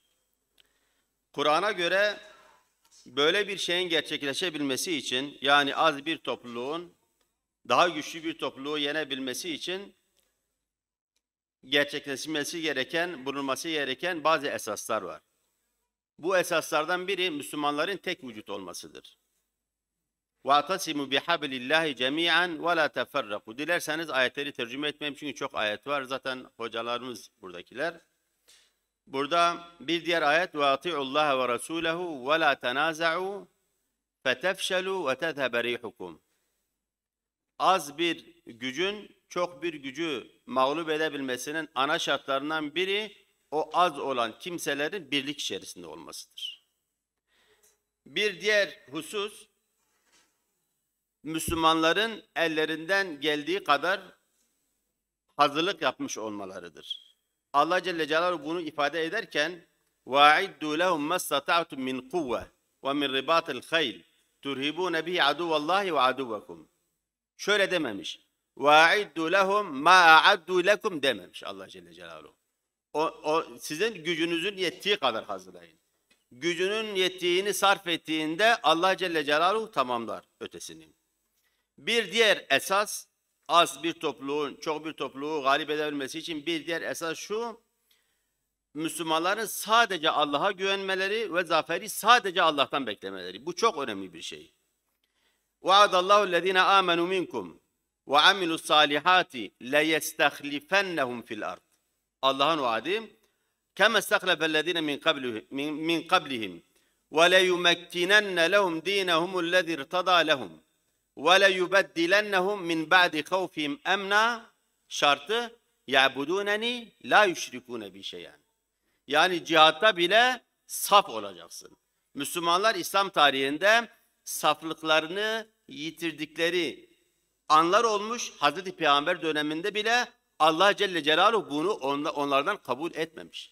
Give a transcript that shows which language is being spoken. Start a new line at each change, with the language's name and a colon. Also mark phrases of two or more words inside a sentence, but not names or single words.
Turkish: Kur'an'a göre böyle bir şeyin gerçekleşebilmesi için, yani az bir topluluğun daha güçlü bir topluluğu yenebilmesi için gerçekleşmesi gereken, bulunması gereken bazı esaslar var. Bu esaslardan biri Müslümanların tek vücut olmasıdır.
Arabic: وَاَعْتَصِمُوا بِحَبْلِ اللّٰهِ جَمِيعًا وَلَا تَفَرَّقُوا.
Turkish: Dilerseniz ayetleri tercüme etmeyeyim çünkü çok ayet var. Zaten hocalarımız buradakiler. Burada bir diğer ayet
Arabic: وَاَطِعُوا اللّٰهَ وَرَسُولَهُ وَلَا تَنَازَعُوا فَتَفْشَلُوا وَتَذْهَبَ رِيحُكُمْ.
Turkish: Az bir gücün çok bir gücü mağlup edebilmesinin ana şartlarından biri o az olan kimselerin birlik içerisinde olmasıdır. Bir diğer husus, Müslümanların ellerinden geldiği kadar hazırlık yapmış olmalarıdır. Allah Celle Celaluhu bunu ifade ederken
Arabic: وَاَعِدُّوا لَهُمْ مَا اسْتَطَعْتُمْ مِنْ قُوَّةٍ وَمِنْ رِبَاطِ الْخَيْلِ تُرْهِبُونَ بِهِ عَدُوَّ اللّٰهِ وَعَدُوَّكُمْ.
Turkish: Şöyle dememiş.
Arabic: وَاَعِدُّوا لَهُمْ مَا أَعَدُّوا لَكُمْ
Turkish: dememiş Allah Celle Celaluhu. O sizin gücünüzün yettiği kadar hazırlayın. Gücünün yettiğini sarf ettiğinde Allah Celle Celaluhu tamamlar ötesini. Bir diğer esas, az bir topluluğun, çok bir topluluğu galip edebilmesi için bir diğer esas şu, Müslümanların sadece Allah'a güvenmeleri ve zaferi sadece Allah'tan beklemeleri. Bu çok önemli bir şey.
Arabic: وَعَدَ اللّٰهُ الَّذ۪ينَ آمَنُوا مِنْكُمْ وَعَمِلُوا الصَّالِحَاتِ لَيَسْتَخْلِفَنَّهُمْ فِي الْأَرْضِ.
Turkish: Allah'ın vaadi
Arabic: كَمَا اسْتَخْلَفَ الَّذ۪ينَ مِنْ قَبْلِهِمْ وَلَيُمَكِّنَنَّ لَهُمْ دِينَهُمُ الَّذِي ارْتَضَى لَهُمْ وَلَيُبَدِّلَنَّهُمْ مِنْ بَعْدِ خَوْفِهِمْ اَمْنًا. Şartı يَعْبُدُونَنِي لَا يُشْرِكُونَ بِي شَيْئًا.
Turkish: Yani cihatta bile saf olacaksın. Müslümanlar İslam tarihinde saflıklarını yitirdikleri anlar olmuş. Hazreti Peygamber döneminde bile Allah Celle Celaluhu bunu onlardan kabul etmemiş.